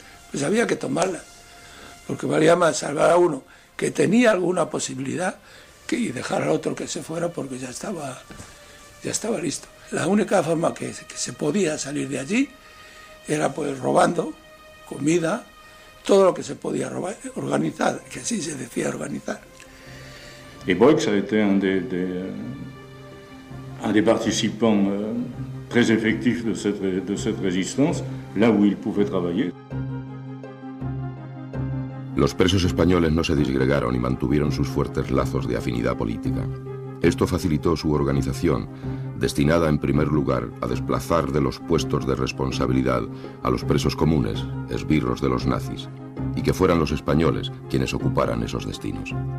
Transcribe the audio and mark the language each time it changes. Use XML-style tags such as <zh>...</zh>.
<es>Pues había que tomarlas, porque valía más salvar a uno que tenía alguna posibilidad y dejar al otro que se fuera porque ya estaba listo. La única forma que se podía salir de allí era pues robando comida, todo lo que se podía robar, organizar, que así se decía organizar.</es> <fr>Et Boix a été un des participants très effectifs de cette résistance, là où il pouvait travailler.</fr> <es>Los presos españoles no se disgregaron y mantuvieron sus fuertes lazos de afinidad política. Esto facilitó su organización, destinada en primer lugar a desplazar de los puestos de responsabilidad a los presos comunes, esbirros de los nazis, y que fueran los españoles quienes ocuparan esos destinos.</es>